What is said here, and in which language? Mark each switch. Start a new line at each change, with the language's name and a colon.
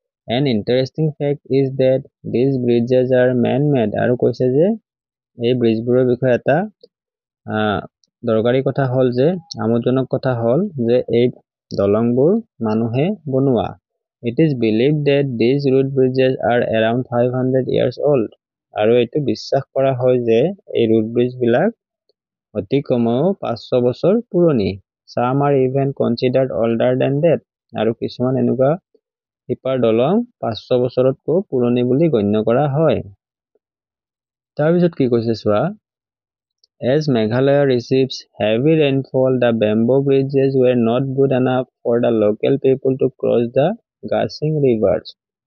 English: An interesting fact is that these bridges are man-made.
Assamese: আৰু কৈছে যে এই ব্ৰিজবোৰৰ বিষয়ে এটা দৰকাৰী কথা হ'ল যে আমোদজনক কথা হ'ল যে এই দলংবোৰ মানুহে বনোৱা।
English: It is believed that these root bridges are around 500 years old.
Assamese: আৰু এইটো বিশ্বাস কৰা হয় যে এই ৰুট ব্ৰিজবিলাক অতি কমেও 500 বছৰ পুৰণি।
English: Some are even considered older than that.
Assamese: আৰু কিছুমান এনেকুৱা শিপাৰ দলং 500 বছৰতকৈ পুৰণি বুলি গণ্য কৰা হয়। তাৰপিছত কি কৈছে চোৱা,
English: As Meghalaya receives heavy rainfall, the bamboo bridges were not good enough for the local people to cross the gushing rivers.